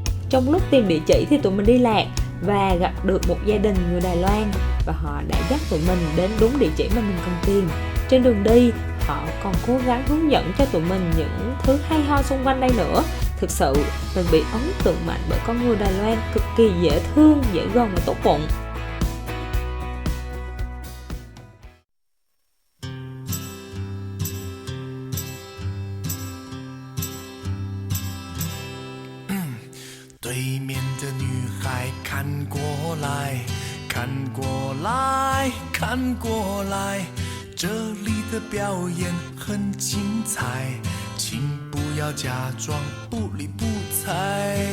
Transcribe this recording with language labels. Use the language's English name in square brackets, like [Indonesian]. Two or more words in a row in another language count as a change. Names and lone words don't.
[Vietnamese] Trong lúc tìm địa chỉ thì tụi mình đi lạc và gặp được một gia đình người Đài Loan, và họ đã dắt tụi mình đến đúng địa chỉ mà mình cần tìm. Trên đường đi, họ còn cố gắng hướng dẫn cho tụi mình những thứ hay ho xung quanh đây nữa. Thực sự, mình bị ấn tượng mạnh bởi con người Đài Loan cực kỳ dễ thương, dễ gần và tốt bụng. [Chinese] 对面的女孩看过来，看过来，看过来，这里的表演很精彩，请不要假装不理不睬。